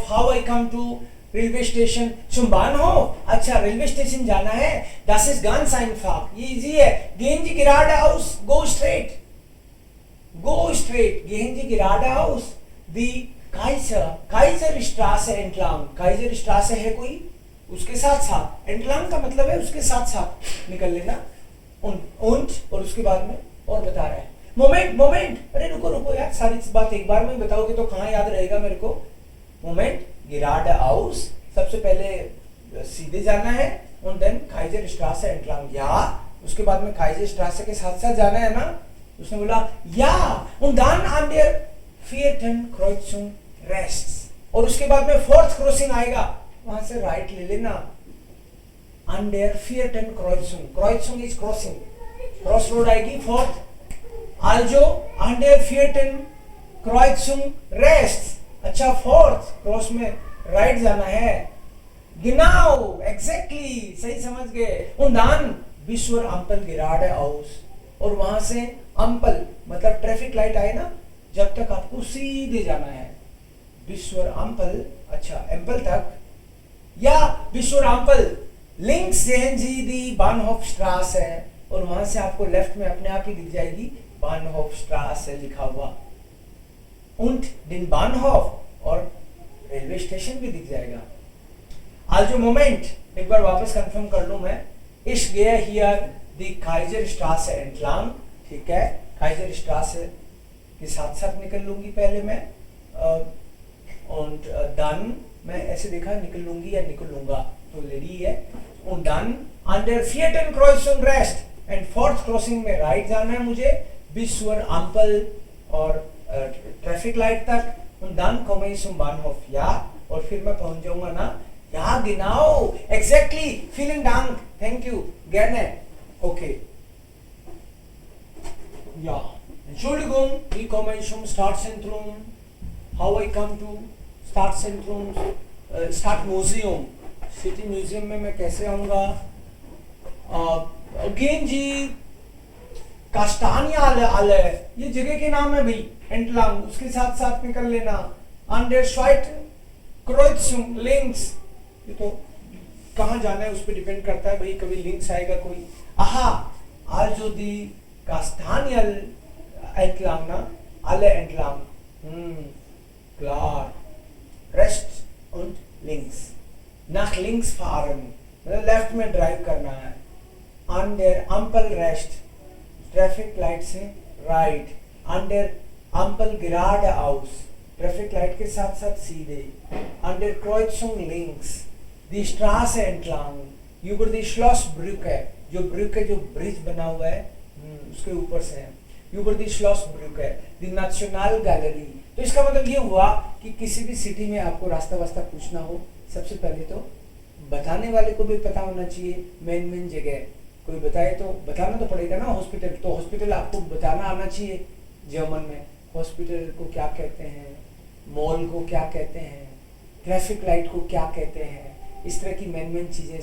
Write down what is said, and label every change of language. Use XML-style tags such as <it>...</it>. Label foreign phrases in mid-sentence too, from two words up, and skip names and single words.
<en>How I come to railway station?</en> <de>Zum Bahnhof?</de> <hi>अच्छा, रेलवे स्टेशन जाना है.</hi> <de>Das ist ganz einfach.</de> <hi>ये इजी है.</hi> <de>Gehen Sie geradeaus,</de> <en>go straight. Go straight.</en> <de>Gehen Sie geradeaus. Die Kaiserstraße entlang.</de> <hi>Kaiserstraße है कोई? उसके साथ साथ. Entlang का मतलब है उसके साथ साथ निकल लेना. Und और उसके बाद में और बता रहा है. मोमेंट, अरे रुको यार, सारी बात एक बार में बताओगे तो कहाँ याद रहेगा मेरे को. मोमेंट, geradeaus, सबसे पहले सीधे जाना है,</hi> <de>und then Kaiserstraße entlang.</de> <hi>या उसके बाद में Kaiserstraße के साथ साथ जाना है ना. उसने बोला या,</hi> <de>und dann an der 4. Kreuzung rechts,</de> <hi>और उसके बाद में 4th क्रॉसिंग आएगा, वहां से राइट ले लेना.</hi> <de>an der 4. Kreuzung</de> <en>is crossing,</en> <hi>क्रॉस रोड आएगी 4th.</hi> <de>Also an der 4. Kreuzung rechts.</de> <hi>अच्छा, 4th क्रॉस में राइट जाना है. Genau, exactly, सही समझ गए.</hi> <de>Und dann bis zur Ampel geradeaus,</de> <hi>और वहां से अम्पल मतलब</hi> <en>traffic light</en> <hi>आए ना, जब तक आपको सीधे जाना है.</hi> <de>bis zur Ampel,</de> <hi>अच्छा एम्पल तक, या</hi> <de>bis zur Ampel links sehen Sie die Bahnhofstraße,</de> <hi>और वहां से आपको लेफ्ट में अपने आप ही दिख जाएगी Bahnhofstraße लिखा हुआ.</hi> <de>Und den Bahnhof,</de> <hi>और रेलवे स्टेशन भी दिख जाएगा.</hi> <de>Also Moment,</de> <hi>एक बार वापस कंफर्म कर लूं मैं.</hi> <de>Ich gehe hier die Kaiserstraße entlang.</de> <hi>ठीक है, Kaiserstraße के साथ साथ निकल लूंगी पहले मैं.</hi> <de>und dann</de> <hi>मैं ऐसे देखा निकल लूंगी या निकल लूंगा तो लेडी है.</hi> <de>und dann an der 4. Kreuzung rechts</de> <hi>and 4th क्रॉसिंग में राइट जाना है मुझे</hi> <de>bis zur Ampel</de> <hi>और ट्रैफिक लाइट तक.</hi> <de>und dann komme ich zum Bahnhof. ja,</de> <hi>और फिर मैं पहुंच जाऊंगा ना.</hi> <de>Ja, genau, exactly, vielen Dank,</de> <en>thank you,</en> <de>gerne, okay. Ja, Entschuldigung, wie komme ich zum Stadtzentrum?</de> <en>How I come to Stadtzentrum?</en> <hi>Stadtmuseum, City Museum में मैं कैसे आऊँगा?</hi> <de>Gehen Sie Kastanienallee,</de> <hi>ये जगह के नाम है भाई, entlang, उसके साथ साथ निकल लेना.</hi> <de>An der Zweiten Kreuzung links,</de> <hi>ये तो कहाँ जाना है उस पर डिपेंड करता है भाई. कभी लिंक्स आएगा कोई.</hi> <de>aha, also die Kastaniel entlang ना, alle entlang. klar, rechts und links, nach links fahren,</de> <hi>मतलब लेफ्ट में ड्राइव करना है.</hi> <de>an der Ampel rechts,</de> <en>traffic light</en> <hi>से राइट.</hi> <de>an der Ampel geradeaus,</de> <en>traffic light</en> <hi>के साथ साथ सीधे.</hi> <de>an der Kreuzung links, die Straße entlang, über die Schlossbrücke,</de> <hi>जो ब्रुके जो ब्रिज बना हुआ है उसके ऊपर से है.</hi> <de>über die Schlossbrücke, die Nationalgalerie.</de> <hi>तो इसका मतलब ये हुआ कि किसी भी सिटी में आपको रास्ता वास्ता पूछना हो, सबसे पहले तो बताने वाले को भी पता होना चाहिए मेन जगह. कोई बताए तो बताना तो पड़ेगा ना. हॉस्पिटल, तो हॉस्पिटल आपको बताना आना चाहिए. जर्मन में हॉस्पिटल को क्या कहते हैं, मॉल को क्या कहते हैं,</hi> <en>traffic light</en> <hi>को क्या कहते हैं, इस तरह की मेन चीजें.</hi>